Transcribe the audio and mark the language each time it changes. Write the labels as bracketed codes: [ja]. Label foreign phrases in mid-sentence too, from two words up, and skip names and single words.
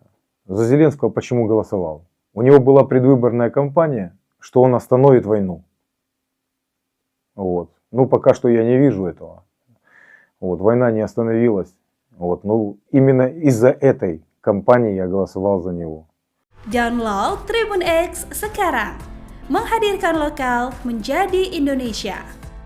[ru] За Зеленского почему голосовал? У него была предвыборная кампания, что он остановит войну. Вот. Пока что я не вижу этого. Вот. Война не остановилась. Вот. Именно из-за этой кампании я голосовал за него. [id] Download Tribun X sekarang. Menghadirkan lokal menjadi Indonesia.